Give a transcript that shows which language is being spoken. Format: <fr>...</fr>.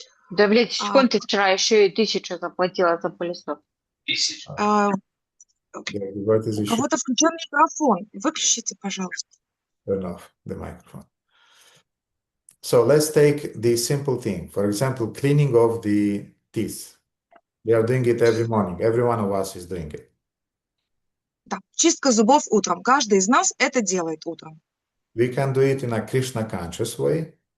<ru>Да, блядь, сколько ты вчера еще и 1000 заплатила за пылесос? У кого-то включен микрофон. Выключите, пожалуйста.</ru> <en>Turn off the microphone. So let's take the simple thing. For example, cleaning of the teeth. We are doing it every morning. Every one of us is doing it.</en> <ru>Да, чистка зубов утром. Каждый из нас это делает утром.</ru> <en>We can do it in a Krishna conscious way.</en>